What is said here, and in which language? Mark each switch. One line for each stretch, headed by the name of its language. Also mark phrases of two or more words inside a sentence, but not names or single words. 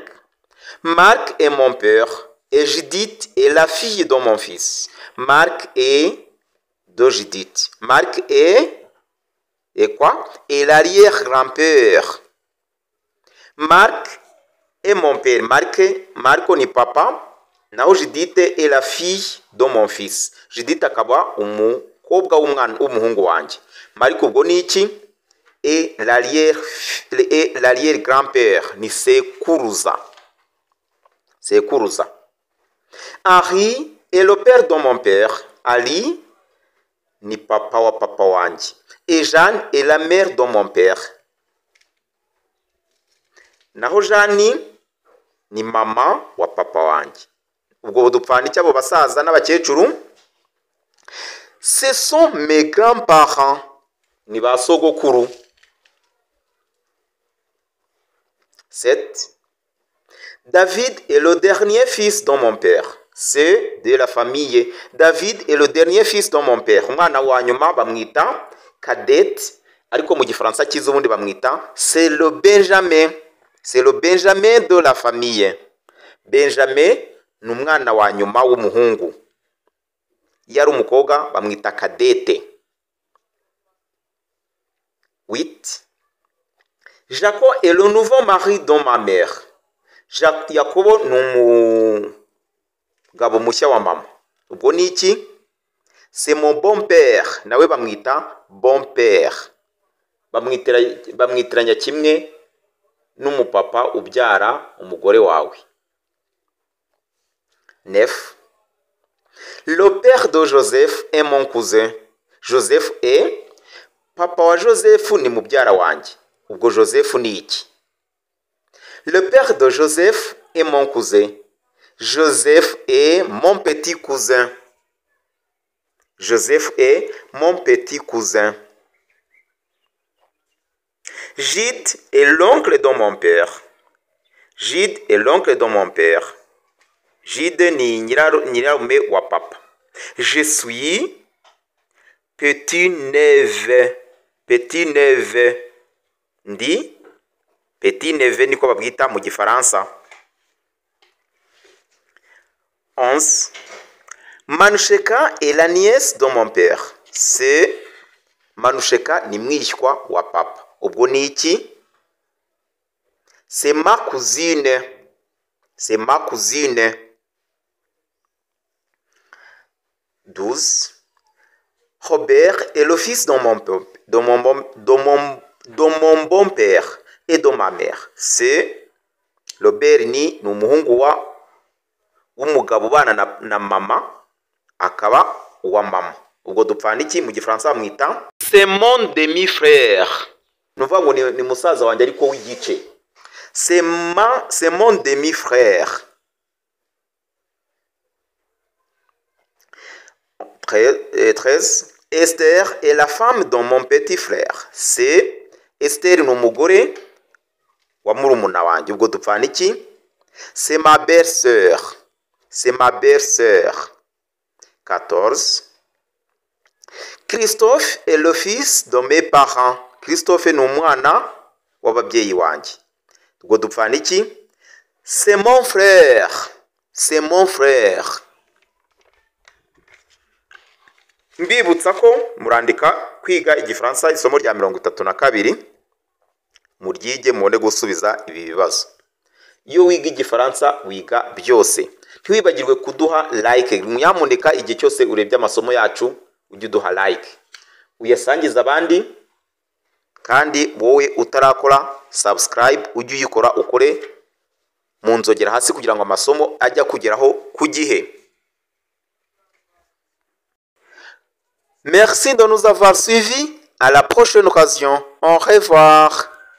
French: Marc est mon père. Et Judith est la fille de mon fils. Marc est de Judith. Marc est quoi? Et l'arrière-grand-père. Marc est mon père.
Kinyarwanda: Marco ni papa.
French: Naho Judith est la fille de mon fils.
Kinyarwanda: Judith akaba umukobwa w'umuhungu wanjye. Marco ubwo ni iki?
French: Et l'arrière-grand-père
Kinyarwanda: ni sekuruza. Sekuruza.
French: Henri est le père de mon père.
Kinyarwanda: Ali ni papa wa papa wanjye.
French: Et Jeanne est la mère de mon père.
Kinyarwanda: Naho Jeanne ni mama wa papa wanjye. Ubwo dupfana iki abo basaza n'abakecuru?
French: Ce sont mes grands-parents.
Kinyarwanda: Ni ba sogokuru. 7.
French: David est le dernier fils de mon père. C'est de la famille. David est le dernier fils de mon père.
Kinyarwanda: Umwana wa nyuma bamwita Cadette, ariko mu gifaransa cyiza ubundi bamwita
French: c'est le Benjamin. C'est le Benjamin de la famille.
Kinyarwanda: Benjamin ni umwana wa nyuma w'umuhungu. Iyo ari umukobwa bamwita Cadette. 8.
French: Jacob est le nouveau mari de ma mère.
Kinyarwanda: Yakobo ni umugabo mushya wa mama. Ubwo ni iki?
French: C'est mon bon père.
Kinyarwanda: Nawe bamwita
French: bon père.
Kinyarwanda: Bamwitiranya kimwe n'umupapa ubyara umugore wawe. 9.
French: Le père de Joseph est mon cousin.
Kinyarwanda: Joseph est papa wa Joseph ni mubyara wanjye. Ubwo Joseph ni iki?
French: Le père de Joseph est mon cousin. Joseph est mon petit cousin. Joseph est mon petit cousin. Gide est l'oncle de mon père. Gide est l'oncle de mon père.
Kinyarwanda: Gide ni nyirarume wa papa.
French: Je suis petit-neveu.
Kinyarwanda: Petit-neveu. Ndi petit-neveu niko babwita mu gifaransa. 11.
French: Manusheka est la nièce de mon père.
Kinyarwanda: C'est Manusheka ni mwishywa wa papa. Ubwo ni iki?
French: C'est ma cousine. C'est ma cousine. 12. Robert est le fils de mon bon père et de ma mère.
Kinyarwanda: C'est Robert ni umuhungu w'umugabo ubana na mama akaba uwa mama. Ubwo dupfana iki mu gifaransa bamwita
French: c'est mon demi-frère.
Kinyarwanda: Nuvuga ngo ni musaza wanjye ariko w'igice.
French: C'est mon demi-frère. 13. Esther est la femme de mon petit frère.
Kinyarwanda: C'est Esther ni umugore wa murumuna wanjye. Ubwo dupfana iki?
French: C'est ma belle-sœur. C'est ma belle-sœur. 14. Christophe est le fils de mes parents.
Kinyarwanda: Christophe ni umwana w'ababyeyi wanjye. Ubwo dupfana iki?
French: C'est mon frère. C'est mon frère.
Kinyarwanda: Mbibutsa ko murandika kwiga igifaransa isomo rya 32 muryige mubone gusubiza ibi bibazo. iyo wiga igifaransa wiga byose. Ntiwibagirwe kuduha like, nyamuneka igihe cyose urebye amasomo yacu ujye uduha like, uyasangiza abandi, kandi wowe utarakora subscribe ujye uyikora, ukore mu nzogera hasi kugira ngo amasomo ajya kugeraho ku gihe.
French: Merci de nous avoir suivis. À la prochaine occasion. Au revoir.